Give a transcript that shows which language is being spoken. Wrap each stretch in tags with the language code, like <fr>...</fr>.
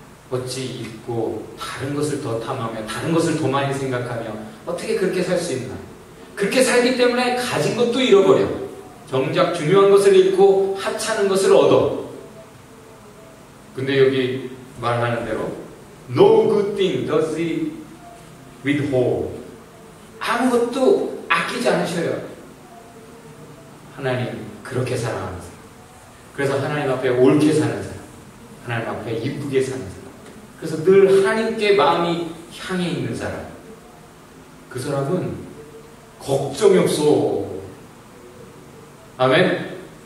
<ko>어찌 잊고 다른 것을 더 탐하며 다른 것을 더 많이 생각하며 어떻게 그렇게 살 수 있나? 그렇게 살기 때문에 가진 것도 잃어버려. 정작 중요한 것을 잃고 하찮은 것을 얻어. 근데 여기 말하는 대로</ko> <en>No good thing does he withhold.</en> <ko>아무것도 아끼지 않으셔요. 하나님 그렇게 사랑하는 사람. 그래서 하나님 앞에 옳게 사는 사람. 하나님 앞에 이쁘게 사는 사람. 그래서 늘 하나님께 마음이 향해 있는 사람. 그 사람은 걱정이 없어. 아멘? 네.</ko>